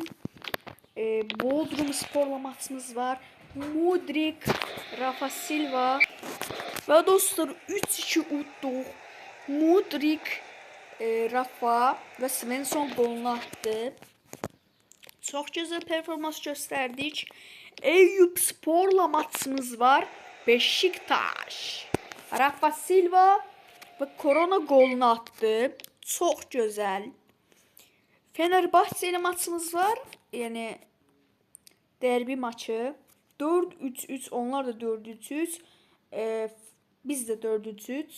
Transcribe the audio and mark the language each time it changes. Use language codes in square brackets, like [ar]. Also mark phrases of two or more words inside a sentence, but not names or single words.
[az] Bodrum Sporla maçımız var. Mudrik, Rafa Silva. Və dostlar 3-2 utduq. Mudrik, Rafa və Svensson golunu attı. Çox gözəl performans göstərdik. Eyüp Sporla maçımız var. Beşiktaş, Rafa Silva və Korona golunu attı. Çox gözəl. Fenerbahçe ilə maçımız var. Yəni derbi maçı. 4-3-3, onlar da 4-3-3. Biz də 4-3.